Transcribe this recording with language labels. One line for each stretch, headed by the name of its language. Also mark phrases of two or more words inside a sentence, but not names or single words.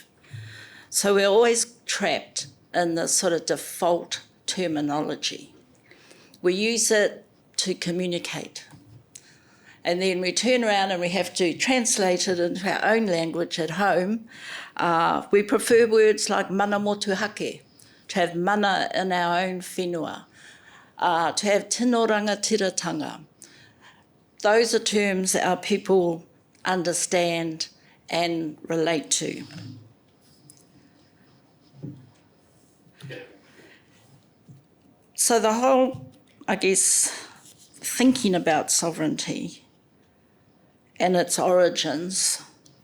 English: So we're always trapped in this sort of default terminology. We use it to communicate. And then we turn around and we have to translate it into our own language at home. We prefer words like
Māori: mana motuhake,
English: to have mana in our own whenua, to have
Māori: tino rangatiratanga.
English: Those are terms our people understand and relate to. So the whole, I guess, thinking about sovereignty and its origins and